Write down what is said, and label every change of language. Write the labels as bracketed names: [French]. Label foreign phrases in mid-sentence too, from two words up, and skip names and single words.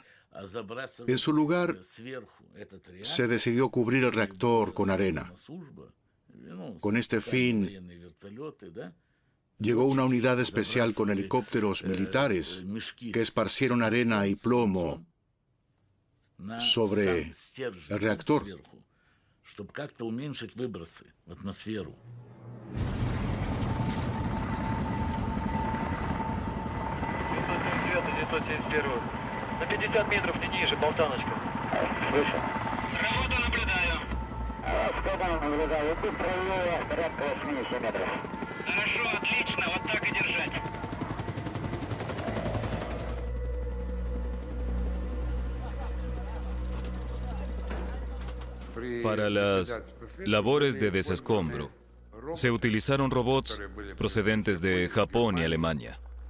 [Spanish] En su lugar, se decidió cubrir el reactor con arena. Con este fin, llegó una unidad especial con helicópteros militares que esparcieron arena y plomo sobre el reactor. [Russian] На 50 метров не ниже, болтаночка. Слышу. Работу наблюдаю. Сколько наблюдаю? Тут правее, порядка 80 метров. Хорошо, отлично, вот так и держать. [Spanish] Para las labores de desescombro, se utilizaron robots procedentes de Japón y Alemania.